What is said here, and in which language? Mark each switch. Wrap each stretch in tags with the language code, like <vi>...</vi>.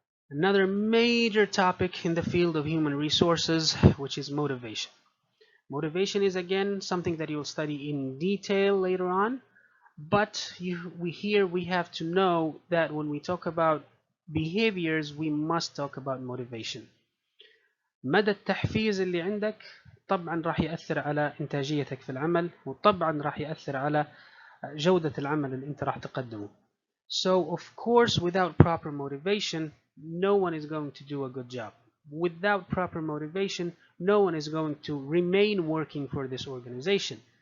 <en>Another major topic in the field of human resources, which is motivation. Motivation is again something that you'll study in detail later on, but we have to know that when we talk about behaviors, we must talk about motivation.</en> <ar>مدى التحفيز اللي عندك طبعا راح يأثر على إنتاجيتك في العمل، وطبعا راح يأثر على جودة العمل اللي انت راح تقدمه.</ar> <en>So of course without proper motivation no one is going to do a good job. Without proper motivation no one is going to remain working for this organization.</en>